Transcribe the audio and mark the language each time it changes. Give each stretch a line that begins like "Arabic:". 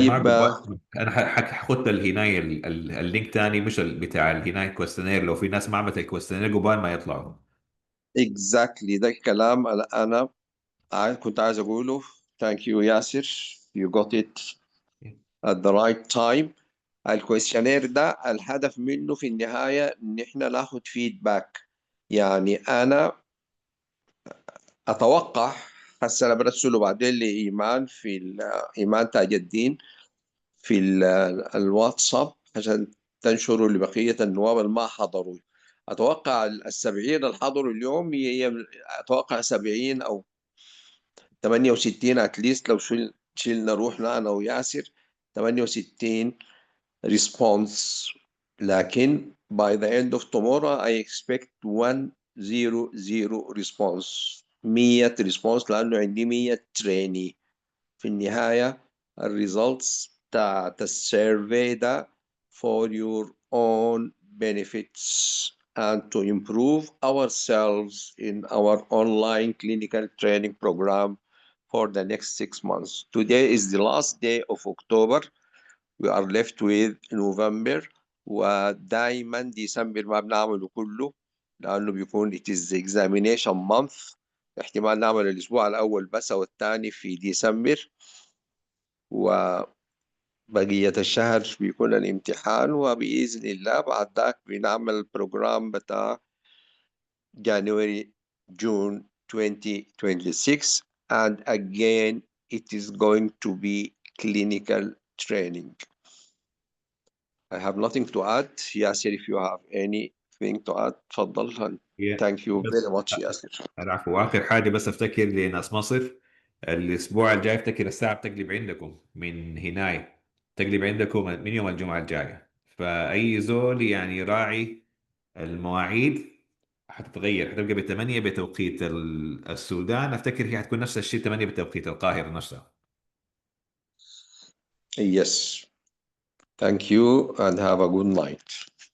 Arabic: جماعة انا حاخد الهناية اللينك تاني، مش بتاع الهناية كويستنير، لو في ناس ما عملت الكويستنير قبال ما يطلعوا. exactly ده الكلام أنا كنت عايز أقوله.
English: Thank you ياسر. You got it at the right time.
Arabic: الكويستشنير ده الهدف منه في النهاية إن إحنا ناخد فيدباك. يعني أنا أتوقع هسه أنا برسله بعدين لإيمان في إيمان تاج الدين في الواتساب عشان تنشروا لبقية النواب اللي ما حضروا. أتوقع 70 اللي حضروا اليوم هي أتوقع 70 أو 68 اتليست، لو شلنا روحنا أنا وياسر 68 response.
English: لكن by the end of tomorrow I expect 100 response، 100 response،
Arabic: لأنه عندي 100 تريني. في النهاية الريزلتس بتاعت السيرفي ده
English: for your own benefits and to improve ourselves in our online clinical training program for the next 6 months. Today is the last day of October. We are left with November،
Arabic: ودايما ديسمبر ما بنعمله كله لأنه بيكون
English: it is the examination month.
Arabic: احتمال نعمل الأسبوع الأول بس أو الثاني في ديسمبر، وبقية الشهر بيكون الامتحان، وبإذن الله بعد ذاك بنعمل البروجرام بتاع January June 2026
English: and again it is going to be clinical training. I have nothing to add. Yassir, if you have anything to add,
Arabic: تفضل.
English: Thank you very much Yassir.
Arabic: العفو. واخر حاجه بس افتكر لناس مصر، الاسبوع الجاي افتكر الساعه بتقلب عندكم من هناي، تقلب عندكم من يوم الجمعه الجايه، فاي زول يعني يراعي المواعيد حتتغير، حتبقى ب8 بتوقيت السودان، افتكر هي حتكون نفس الشيء 8 بتوقيت القاهره نفسها.
English: Yes. Thank you and have a good night.